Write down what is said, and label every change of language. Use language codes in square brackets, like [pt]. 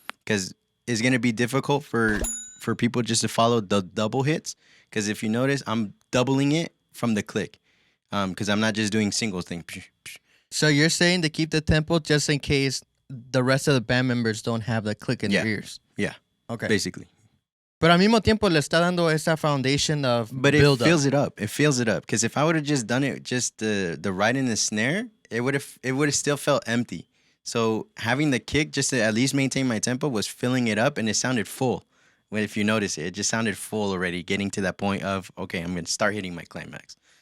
[en] Because it's going to be difficult for people just to follow the double hits. Because if you notice, I'm doubling it from the click. Because I'm not just doing single thing. So you're saying to keep the tempo just in case the rest of the band members don't have the click in their ears. Yeah. Okay. Basically. [es] Pero al mismo tiempo le está dando esa [en] foundation of But it build fills it up. It fills it up. Because if I would have just done it just the right in the snare, it would have still felt empty. So having the kick just to at least maintain my tempo was filling it up, and it sounded full. Well, if you notice it just sounded full already, getting to that point of, okay, I'm going to start hitting my climax.